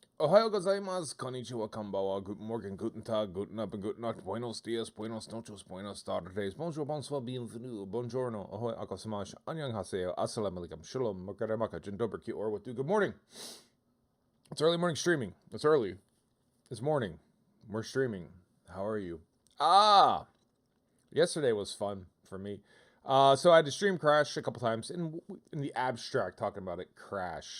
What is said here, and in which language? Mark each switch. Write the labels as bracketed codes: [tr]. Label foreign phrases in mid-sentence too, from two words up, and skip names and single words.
[ja] おはようございます、こんにちは、こんばんは, [de] guten Morgen, guten Tag, guten Abend, guten Nacht, [es] buenos dias, buenos noches, buenos tardes, [fr] bonjour, bonsoir, bienvenue, buongiorno, ahoy, akosemash, annyeonghaseyo, [ar] السلام عليكم, [fr] shalom, makaremaka, [pl] dzień dobry, [en] ki or what do, good morning. It's early morning streaming. It's early. It's morning. We're streaming. How are you? Yesterday was fun for me. So I had to stream crash a couple times, in the abstract, talking about it, crash.